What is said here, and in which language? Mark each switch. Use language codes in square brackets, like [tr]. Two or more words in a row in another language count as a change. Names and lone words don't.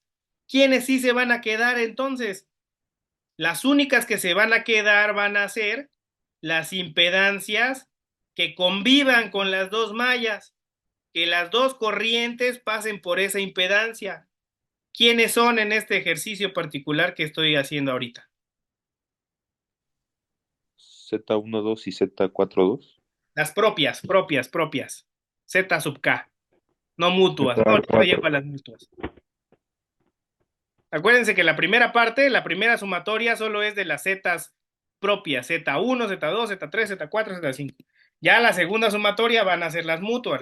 [es] ¿Quiénes sí se van a quedar entonces? Las únicas que se van a quedar van a ser las impedancias que convivan con las dos mallas, que las dos corrientes pasen por esa impedancia. ¿Quiénes son en este ejercicio particular que estoy haciendo ahorita? Z12 y Z42. Las propias. Z sub K. No mutuas. No, Z4. ahorita llego a las mutuas. Acuérdense que la primera parte, la primera sumatoria, solo es de las zetas propias. Z1, Z2, Z3, Z4, Z5. Ya la segunda sumatoria van a ser las mutuas.